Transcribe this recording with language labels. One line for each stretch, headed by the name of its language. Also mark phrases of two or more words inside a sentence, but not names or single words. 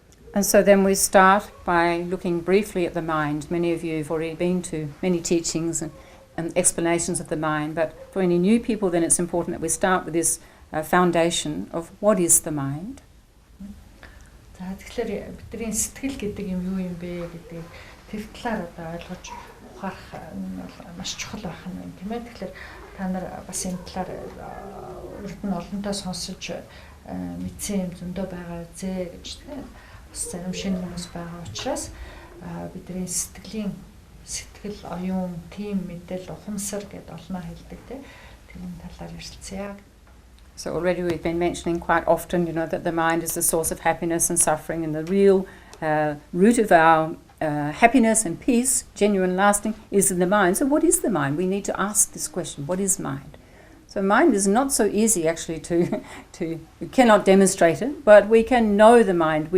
English: And so then we start by looking briefly at the mind. Many of you have already been to many teachings and explanations of the mind, but for any new people then it's important that we start with this foundation of what is the mind.
Mongolian: За тэгэхээр бидний сэтгэл гэдэг юм юу юм бэ гэдэг тэр талаар одоо ойлгож ухаарах нь маш чухал байх нь байна тийм ээ. Тэгэхээр та нар бас энэ талаар урд нь олонтоо сонсож мэдсэн юм зөндөө байгаа зэ гэж тийм бас зарим шинэ хүмүүс байгаа учраас бидний сэтгэл оюун тийм мэдээлэл ухамсар гэдээ олноо хэлдэг тийм тэрний талаар ярилцъя.
English: So already we've been mentioning quite often, that the mind is the source of happiness and suffering, and the real root of our happiness and peace, genuine, lasting, is in the mind. So what is the mind? We need to ask this question, what is mind? So mind is not so easy actually we cannot demonstrate it, but we can know the mind.